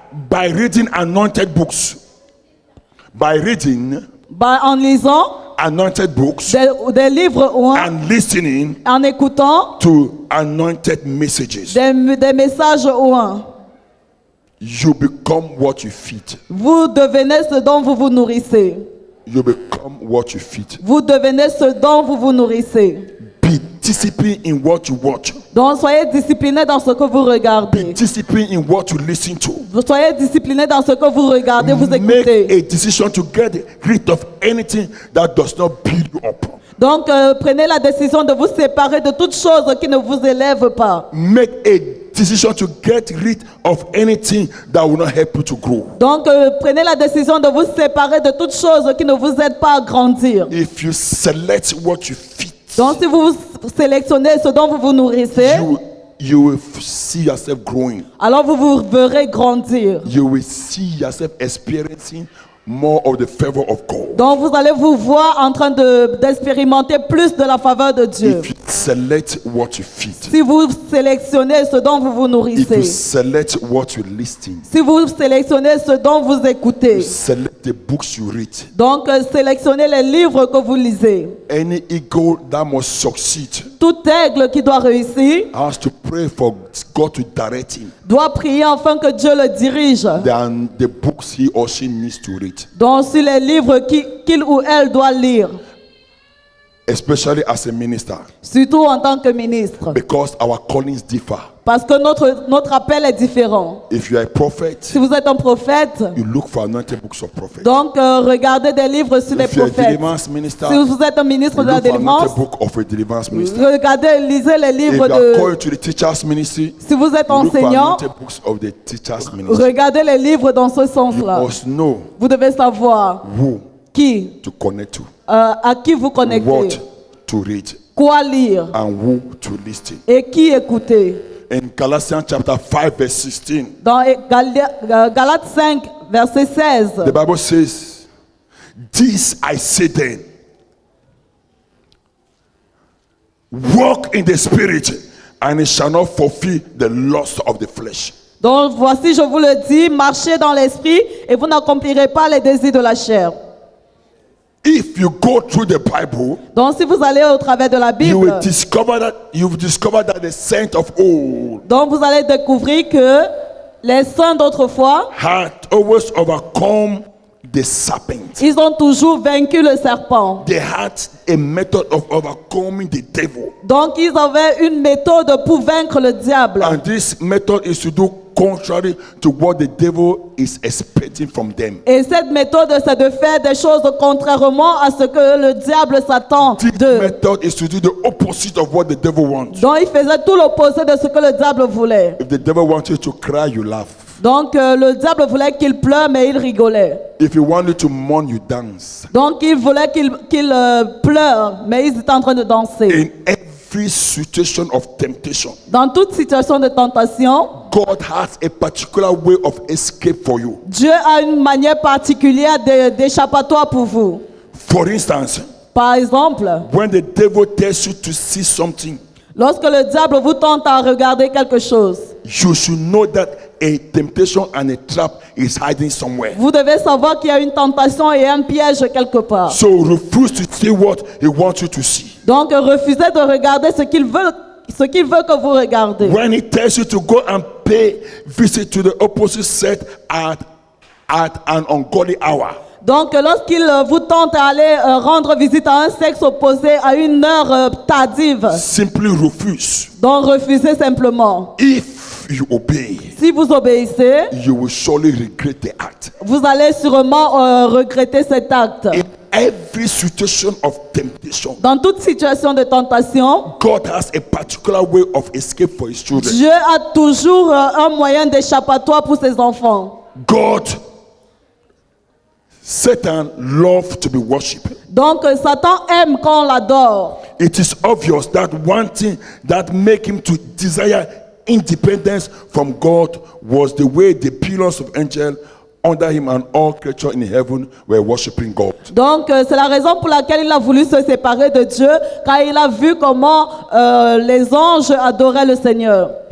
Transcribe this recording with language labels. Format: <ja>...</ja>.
<en>by reading anointed books. By reading</en> <fr>en lisant</fr> <en>anointed books</en> <fr>des livres ou</fr> <en>and listening</en> <fr>en écoutant</fr> <en>to anointed messages.</en> <fr>des messages ou</fr> <en>You become what you feed.</en> <fr>Vous devenez ce dont vous vous nourrissez.</fr> <en>You become what you feed.</en> <fr>Vous devenez ce dont vous vous nourrissez.</fr> <en>Be disciplined in what you watch.</en> <fr>Donc soyez disciplinés dans ce que vous</fr> <en>Be</en> <fr>regardez.</fr> <en>disciplined in what you listen to.</en> <fr>Vous soyez disciplinés dans ce que vous regardez, vous</fr> <en>Make</en> <fr>écoutez.</fr> <en>a decision to get rid of anything that does not build you up.</en> <fr>Donc prenez la décision de vous séparer de toute chose qui ne vous élève pas.</fr> <en>Make a decision to get rid of anything that will not help you to grow.</en> <fr>Donc prenez la décision de vous séparer de toute chose qui ne vous aide pas à grandir.</fr> <en>If you select what you feed,</en> <fr>Donc si vous sélectionnez ce dont vous vous nourrissez,</fr> <en>you will see yourself growing.</en> <fr>alors vous vous verrez grandir.</fr> <en>You will see yourself experiencing more of the favor of God.</en> <fr>Donc vous allez vous voir en train d'expérimenter plus de la faveur de Dieu.</fr> <en>If you select what you feed,</en> <fr>Si vous sélectionnez ce dont vous vous</fr> <en>if you</en> <fr>nourrissez,</fr> <en>select what you listen,</en> <fr>si vous sélectionnez ce dont vous écoutez,</fr> <en>select the books you read.</en> <fr>donc sélectionnez les livres que vous lisez.</fr> <en>Any eagle that must succeed</en> <fr>Tout aigle qui doit réussir</fr> <en>has to pray for God to direct him.</en> <fr>doit prier afin que Dieu le dirige.</fr> <en>Than the books he or she needs to read.</en> <fr>Donc sur les livres qu'il ou elle doit lire,</fr> <en>Especially as a minister,</en> <fr>surtout en tant que ministre.</fr> <en>because our callings differ.</en> <fr>Parce que notre appel est différent.</fr> <en>If you are a prophet,</en> <fr>Si vous êtes un prophète,</fr> <en>you look for anointed books of prophets.</en> <fr>donc regardez des livres sur les</fr> <en>If you are a</en> <fr>prophètes.</fr> <en>deliverance minister,</en> <fr>Si vous êtes un ministre</fr> <en>you</en> <fr>de la</fr> <en>look for</en> <fr>délivrance,</fr> <en>anointed book of a deliverance minister.</en> <fr>regardez, lisez les</fr> <en>If</en> <fr>livres</fr> <en>you are</en> <fr>de...</fr> <en>called to the teachers ministry,</en> <fr>Si vous êtes</fr> <en>you look for</en> <fr>enseignant,</fr> <en>anointed books of the teachers ministry.</en> <fr>regardez les livres dans ce</fr> <en>You</en> <fr>sens-là.</fr> <en>must know</en> <fr>Vous devez savoir</fr> <en>who</en> <fr>qui,</fr> <en>to connect to,</en> <fr>à qui vous connectez,</fr> <en>what to read,</en> <fr>quoi lire</fr> <en>and who to listen.</en> <fr>et qui écouter.</fr> <en>In Galatians chapter 5 verse 16,</en> <fr>Dans Galates 5, verset 16,</fr> <en>the Bible says, "This I say then, walk in the spirit, and it shall not fulfill the lust of the flesh."</en> <fr>donc voici je vous le dis, marchez dans l'esprit et vous n'accomplirez pas les désirs de la chair.</fr> <en>If you go through the Bible,</en> <fr>Donc si vous allez au travers de la</fr> <en>you will</en> <fr>Bible,</fr> <en>discover that the saints of old</en> <fr>donc vous allez découvrir que les saints d'autrefois,</fr> <en>had always overcome the serpent.</en> <fr>ils ont toujours vaincu le serpent.</fr> <en>They had a method of overcoming the devil.</en> <fr>Donc ils avaient une méthode pour vaincre le diable.</fr> <en>And this method is to do contrary to what the devil is expecting from them.</en> <fr>Et cette méthode, c'est de faire des choses contrairement à ce que le diable s'attend</fr> <en>This</en> <fr>d'eux.</fr> <en>method is to do the opposite of what the devil wants.</en> <fr>Donc ils faisaient tout l'opposé de ce que le diable voulait.</fr> <en>If the devil wants you to cry, you laugh.</en> <fr>Donc le diable voulait qu'il pleure, mais il rigolait.</fr> <en>If he wants you to mourn, you dance.</en> <fr>Donc il voulait qu'il pleure, mais ils étaient en train de danser.</fr> <en>In every situation of temptation,</en> <fr>Dans toute situation de tentation,</fr> <en>God has a particular way of escape for you.</en> <fr>Dieu a une manière particulière d'échappatoire pour vous.</fr> <en>For instance,</en> <fr>Par exemple,</fr> <en>when the devil tells you to see something,</en> <fr>lorsque le diable vous tente à regarder quelque chose,</fr> <en>you should know that a temptation and a trap is hiding somewhere.</en> <fr>vous devez savoir qu'il y a une tentation et un piège quelque part.</fr> <en>So refuse to see what he wants you to see.</en> <fr>Donc refusez de regarder ce qu'il veut que vous regardez.</fr> <en>When he tells you to go and pay visit to the opposite sex at at an ungodly hour.</en> <fr>Donc, lorsqu'il vous tente à aller rendre visite à un sexe opposé à une heure tardive,</fr> <en>Simply refuse.</en> <fr>donc refusez simplement.</fr> <en>If you obey,</en> <fr>Si vous obéissez,</fr> <en>you will surely regret the act.</en> <fr>vous allez sûrement regretter cet acte.</fr> <en>In every situation of temptation,</en> <fr>Dans toute situation de tentation,</fr> <en>God has a particular way of escape for his children.</en> <fr>Dieu a toujours un moyen d'échappatoire pour ses enfants.</fr> <en>God, Satan loves to be worshipped.</en> <fr>Donc Satan aime quand on l'adore.</fr> <en>It is obvious that one thing that make him to desire independence from God was the way the pillars of angels under him and all creatures in heaven were worshiping God.</en> <fr>Donc c'est la raison pour laquelle il a voulu se séparer de Dieu, car il a vu comment les anges adoraient le Seigneur.</fr>